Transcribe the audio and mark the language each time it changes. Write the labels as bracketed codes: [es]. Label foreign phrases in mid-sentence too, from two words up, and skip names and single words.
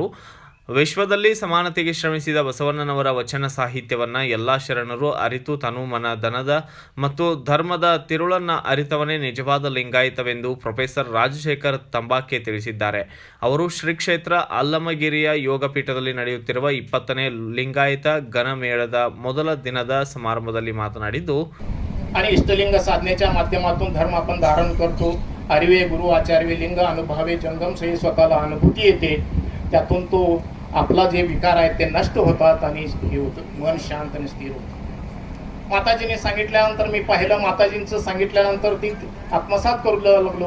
[kn] ವಿಶ್ವದಲ್ಲಿ ಸಮಾನತೆಗೆ ಶ್ರಮಿಸಿದ ಬಸವಣ್ಣನವರ ವಚನ ಸಾಹಿತ್ಯವನ್ನು ಎಲ್ಲ ಶರಣರು ಅರಿತು ತನು ಮನ ಧನದ ಮತ್ತು ಧರ್ಮದ ತಿರುಳನ್ನು ಅರಿತವನೇ ನಿಜವಾದ ಲಿಂಗಾಯತವೆಂದು ಪ್ರೊಫೆಸರ್ ರಾಜಶೇಖರ್ ತಂಬಾಕೆ ತಿಳಿಸಿದ್ದಾರೆ. ಅವರು ಶ್ರೀ ಕ್ಷೇತ್ರ ಅಲ್ಲಮಗಿರಿಯ ಯೋಗಪೀಠದಲ್ಲಿ ನಡೆಯುತ್ತಿರುವ 20ನೇ ಲಿಂಗಾಯತ ಘನಮೇಳದ ಮೊದಲ ದಿನದ ಸಮಾರಂಭದಲ್ಲಿ ಮಾತನಾಡಿದ್ದು, [mr] आणि इष्टलिंग साधनेच्या माध्यमातून धर्म आपण धारण करतो. आर्वे गुरु आचार्य लिंग अनुभवे जंगम सही स्वतःला अनुभूती येते. त्यातून तो आपला जे विकार आहेत ते नष्ट होतात आणि मन शांत आणि स्थिर होतं. माताजीने सांगितल्यानंतर मी पाहिलं, माताजींचं सांगितल्यानंतर ती आत्मसात करू लागलो.